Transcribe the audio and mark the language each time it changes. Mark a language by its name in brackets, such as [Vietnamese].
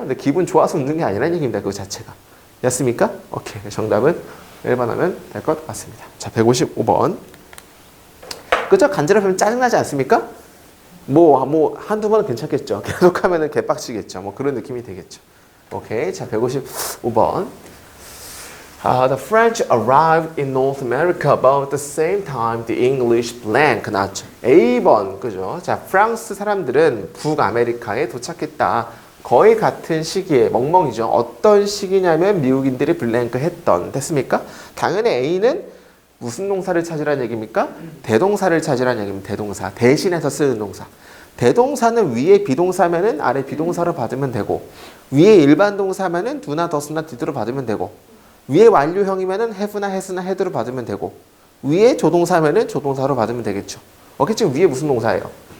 [Korean] 근데 기분 좋아서 웃는 게 아니라는 얘기입니다. 그거 자체가. 됐습니까? 오케이. 정답은 1번 하면 될 것 같습니다. 자, 155번. 그죠? 간지럽히면 짜증나지 않습니까? 한두 번은 괜찮겠죠. 계속 하면은 개빡치겠죠. 뭐 그런 느낌이 되겠죠. 오케이. 자, 155번. [English] The French arrived in North America about the same time the English blank [Korean] 나왔죠. A번, 그죠? 자, 프랑스 사람들은 북아메리카에 도착했다. 거의 같은 시기에, 멍멍이죠. 어떤 시기냐면 미국인들이 블랭크 했던. 됐습니까? 당연히 A는 무슨 동사를 찾으라는 얘기입니까? 대동사를 찾으라는 얘기입니다. 대동사. 대신해서 쓰는 동사. 대동사는 위에 비동사면은 아래 비동사로 받으면 되고, 위에 일반 동사면은 do나 does나 did로 받으면 되고, 위에 완료형이면은 have나 has나 had로 받으면 되고, 위에 조동사면은 조동사로 받으면 되겠죠. 지금 위에 무슨 동사예요?